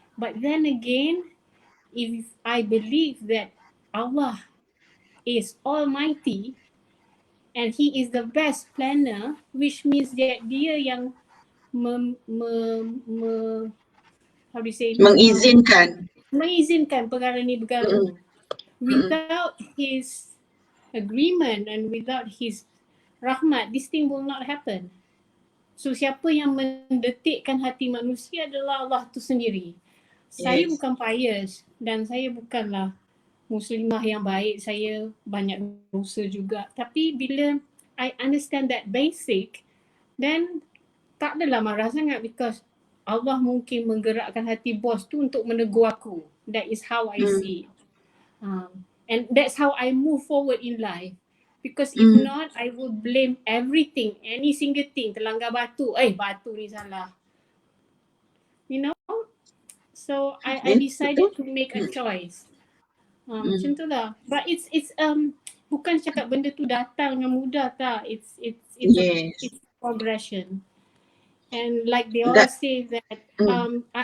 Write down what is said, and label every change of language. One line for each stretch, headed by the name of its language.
English: But then again, if I believe that Allah is almighty and He is the best planner, which means that
Malay: Dia yang mengizinkan perkara ni berlaku.
English: Without His agreement and without His rahmat, this thing will not happen.
Malay: So siapa yang mendetikkan hati manusia adalah Allah tu sendiri. Saya bukan pious dan saya bukanlah muslimah yang baik, saya banyak dosa juga. Tapi bila
English: I understand that basic,
Malay: then tak adalah marah sangat because Allah mungkin menggerakkan hati bos tu untuk menegur aku.
English: That is how I see it. And that's how I move forward in life. Because if not, I will blame everything, any single thing.
Malay: Terlanggar batu, batu ni salah.
English: You know? So I decided to make a choice.
Malay: Macam tu lah. But it's bukan cakap benda tu datang dengan mudah tak.
English: It's progression. And like they all That, say that mm,